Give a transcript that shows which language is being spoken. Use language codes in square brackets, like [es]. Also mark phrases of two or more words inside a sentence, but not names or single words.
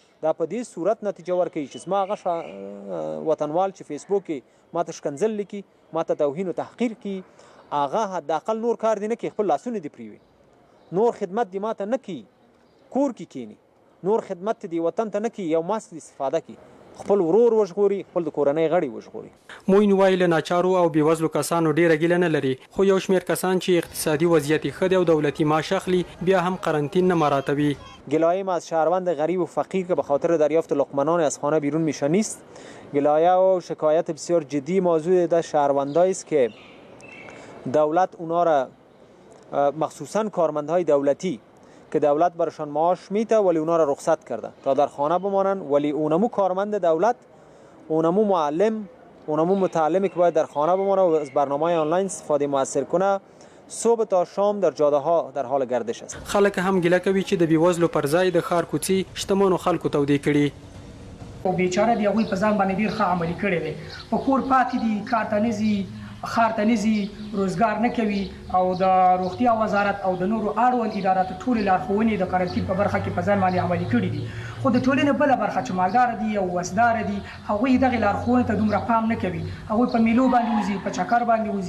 [ps] دا په دې صورت نتیجه ورکوي چې زما هغه وطنوال چې فیسبوک کې ما ته شکنځل لیکي، ما ته توهین او تحقیر کوي، هغه حداقل نور کار دی نه کوي، خپل لاسونه دې پرېوي، نور خدمت دې ما ته نه کوي، کور کې کینی، نور خدمت دې وطن ته نه کوي، یو ماسک دې استفاده کوي، خپل ورور وژغوري، خپل د کورنۍ غړي وژغوري. موین وایي له ناچارو او بېوزلو کسانو ډیره ګیله نه لري، خو یو شمېر کسان چې اقتصادي وضعیت یې ښه دی او دولتي معاش اخلي بیا هم قرنطین نه مراته وی. [fa] گلایه از شهروند غریب و فقیر که به خاطر دریافت لقمه‌نان از خانه بیرون میشه نیست. گلایه و شکایت بسیار جدی موضوع در شهروندایی است که دولت اونا را مخصوصا کارمندهای دولتی که دولت برشان معاش میده ولی اونا را رخصت کرده تا در خانه بمانن، ولی اونمو کارمند دولت، اونمو معلم، اونمو متعلمی که باید در خانه بمانه و از برنامه آنلاین استفاده موثر کنه، صبح تا شام در جاده ها در حال گردش است. [ps] خلک هم ګیله کوي چې د بیوزلو پر ځای د ښار کوڅې شتمنو خلکو تودې کړي. او بیچاره دی هغوی په ځان باندې ډېر ښه عملي کړی دی، په کور پاتې دي، کار ته نه ځي، ښار ته نه ځي، روزګار نه کوي، او د روغتیا وزارت او د نورو اړوند اداراتو ټولې لارښوونې د قرنطین په برخه کې په ځان باندې عملي کړي دي، خو د ټولنې بله برخه چې مالداره دي او وسداره دي هغوی دغې لارښوونې ته دومره پام نه کوي، هغوی په میلو باندې وځي، په چکر باندې وځي.